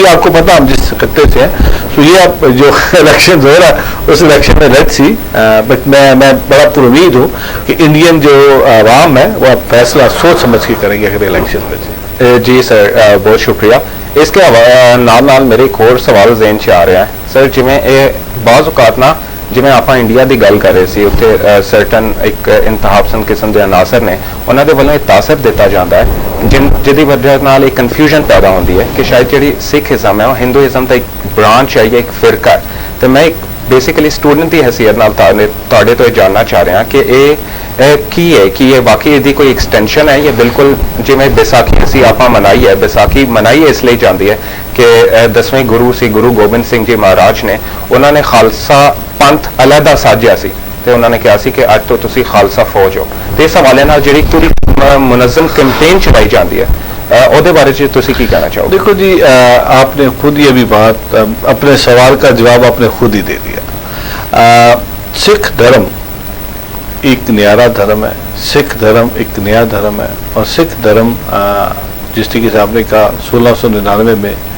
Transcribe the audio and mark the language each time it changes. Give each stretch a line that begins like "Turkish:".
Urdu: تو یہ آپ کو پتا ہم جس خطے سے ہیں. تو یہ آپ جو الیکشن ہو رہا ہے اس الیکشن میں لیٹس سی, بٹ میں بڑا پر امید ہوں کہ انڈین جو عوام ہے وہ اب فیصلہ سوچ سمجھ کے کریں گے اگر الیکشن میں. جی سر, بہت شکریہ.
Punjabi: اس کے نال میرے ایک اور سوال ذہن چ آ رہا ہے سر. جویں بعض اوقات نا ਜਿਵੇਂ ਆਪਾਂ ਇੰਡੀਆ ਦੀ ਗੱਲ ਕਰ ਰਹੇ ਸੀ, ਉੱਥੇ ਸਰਟਨ ਇੱਕ ਇੰਤਹਾ ਪਸੰਦ ਕਿਸਮ ਦੇ ਅਨਾਸਰ ਨੇ, ਉਹਨਾਂ ਦੇ ਵੱਲੋਂ ਇਹ ਤਾਸਰ ਦਿੱਤਾ ਜਾਂਦਾ ਹੈ ਜਿਹਦੀ ਵਜ੍ਹਾ ਨਾਲ ਇੱਕ ਕਨਫਿਊਜ਼ਨ ਪੈਦਾ ਹੁੰਦੀ ਹੈ ਕਿ ਸ਼ਾਇਦ ਜਿਹੜੀ ਸਿੱਖਇਜ਼ਮ ਹੈ ਉਹ ਹਿੰਦੂਇਜ਼ਮ ਦਾ ਇੱਕ ਬ੍ਰਾਂਚ ਹੈ ਜਾਂ ਇੱਕ ਫਿਰਕਾ ਹੈ. ਤੇ ਮੈਂ ਇੱਕ ਬੇਸਿਕਲੀ ਸਟੂਡੈਂਟ ਦੀ ਹੈਸੀਅਤ ਨਾਲ ਤੁਹਾਡੇ ਤੋਂ ਇਹ ਜਾਣਨਾ ਚਾਹ ਰਿਹਾ ਕਿ ਇਹ ਕੀ ਹੈ, ਕਿ ਇਹ ਵਾਕਈ ਇਹਦੀ ਕੋਈ ਐਕਸਟੈਂਸ਼ਨ ਹੈ ਜਾਂ ਬਿਲਕੁਲ ਜਿਵੇਂ ਵਿਸਾਖੀ ਅਸੀਂ ਆਪਾਂ ਮਨਾਈ ਹੈ, ਵਿਸਾਖੀ ਮਨਾਈ ਇਸ ਲਈ ਜਾਂਦੀ ਹੈ ਕਿ 10ਵੇਂ ਗੁਰੂ ਸੀ ਗੁਰੂ ਗੋਬਿੰਦ ਸਿੰਘ ਜੀ ਮਹਾਰਾਜ ਨੇ, ਉਹਨਾਂ ਨੇ ਖਾਲਸਾ ਪੰਥ ਅਲੱਗਾ ਸਾਜਿਆ ਸੀ ਤੇ ਉਹਨਾਂ ਨੇ ਕਿਹਾ ਸੀ ਕਿ ਅੱਜ ਤੋਂ ਤੁਸੀਂ ਖਾਲਸਾ ਫੌਜ ਹੋ. ਤੇ ਇਸ ਹਵਾਲੇ ਨਾਲ ਜਿਹੜੀ ਪੂਰੀ
Urdu: منظم کیمپین چلائی جاتی ہے,
Punjabi: ਉਹਦੇ ਬਾਰੇ ਚ ਤੁਸੀਂ ਕੀ ਕਹਿਣਾ ਚਾਹੋਗੇ؟
Urdu: دیکھو جی, آپ نے خود یہ بھی بات اپنے سوال کا جواب آپ نے خود ہی دے دیا. سکھ دھرم ایک نیارا دھرم ہے, سکھ دھرم ایک نیا دھرم ہے, اور سکھ دھرم جس طریقے سے آپ نے کہا 1699 میں